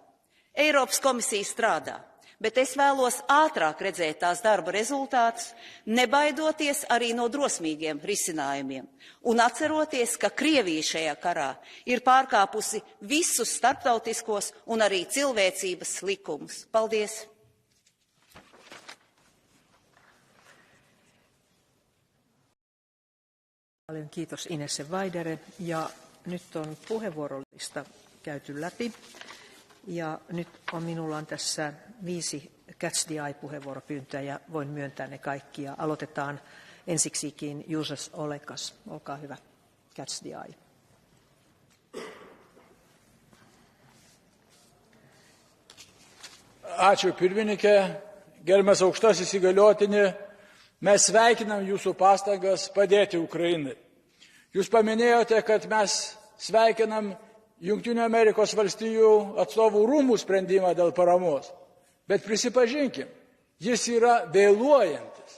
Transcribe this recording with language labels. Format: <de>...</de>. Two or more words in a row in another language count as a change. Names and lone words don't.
<lv>Eiropas komisija strādā, bet es vēlos ātrāk redzēt tās darba rezultātus, nebaidoties arī no drosmīgiem risinājumiem un atceroties, ka Krievija šajā karā ir pārkāpusi visus starptautiskos un arī cilvēcības likumus. Paldies!</lv> <fi>Paljon kiitos Inesse Vaidere ja nyt on puheenvuorolista käyty läpi ja nyt minulla on tässä 5</fi> <en>Catch the Eye-</en> <fi>puheenvuoropyyntöä ja voin myöntää ne kaikki ja aloitetaan ensiksikin Jusas Olekas. Olkaa hyvä.</fi> <en>Catch the Eye.</en> <lt>Ačiū pirmininkė, gerbiamas aukštasis įgaliotinį, mes sveikinam jūsų pastangas padėti Ukrainai. Jūs paminėjote, kad mes sveikinam Jungtinių Amerikos valstijų atstovų rūmų sprendimą dėl paramos. Bet prisipažinkim, jis yra vėluojantis.</lt>